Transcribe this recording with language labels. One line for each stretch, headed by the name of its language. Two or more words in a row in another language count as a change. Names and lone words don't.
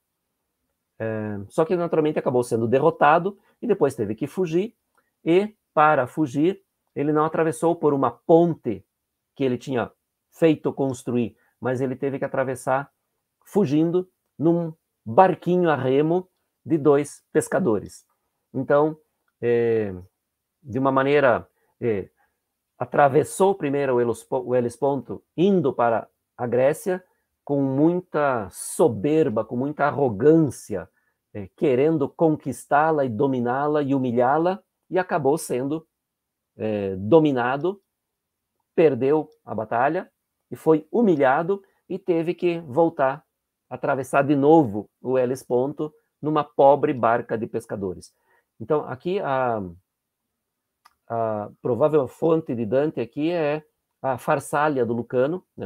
Portuguese: Só que, naturalmente, acabou sendo derrotado e depois teve que fugir, e, para fugir, ele não atravessou por uma ponte que ele tinha feito construir, mas ele teve que atravessar fugindo num barquinho a remo de 2 pescadores. Então, de uma maneira, atravessou primeiro o Helesponto, indo para a Grécia, com muita soberba, com muita arrogância, querendo conquistá-la e dominá-la e humilhá-la, e acabou sendo dominado, perdeu a batalha e foi humilhado e teve que voltar, atravessar de novo o Helesponto numa pobre barca de pescadores. Então, aqui a provável fonte de Dante aqui é a Farsália do Lucano, né?